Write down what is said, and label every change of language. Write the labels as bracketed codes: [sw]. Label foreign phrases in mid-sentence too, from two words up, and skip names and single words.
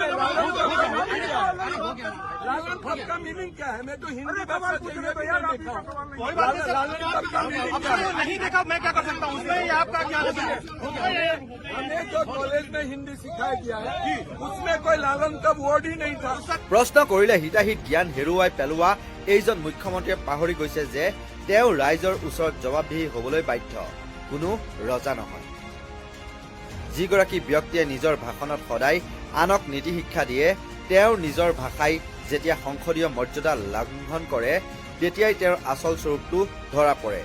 [hi] लालन तब का मीनिंग क्या है? मैं तो हिंदी भाषा देखा हूँ। कोई बात नहीं सर, लालन तब का मीनिंग अब क्या है? सर नहीं देखा मैं क्या कर सकता हूँ उसमें, ये आपका क्या है? हमें जो कॉलेज में हिंदी सिखाया गया है उसमें कोई लालन तब वर्ड ही नहीं था। [as] প্ৰশ্ন কৰিলে হিতাহিত জ্ঞান হেৰুৱাই পেলোৱা এইজন মুখ্যমন্ত্ৰীয়ে পাহৰি গৈছে যে তেওঁ ৰাইজৰ ওচৰত জবাবদিহি হ'বলৈ বাধ্য, কোনো ৰজা নহয়। যিগৰাকী ব্যক্তিয়ে নিজৰ ভাষণত সদায় আনক নীতি শিক্ষা দিয়ে, তেওঁৰ নিজৰ ভাষাই যেতিয়া সংসদীয় মৰ্যাদা লংঘন কৰে তেতিয়াই তেওঁৰ আচল স্বৰূপটো ধৰা পৰে।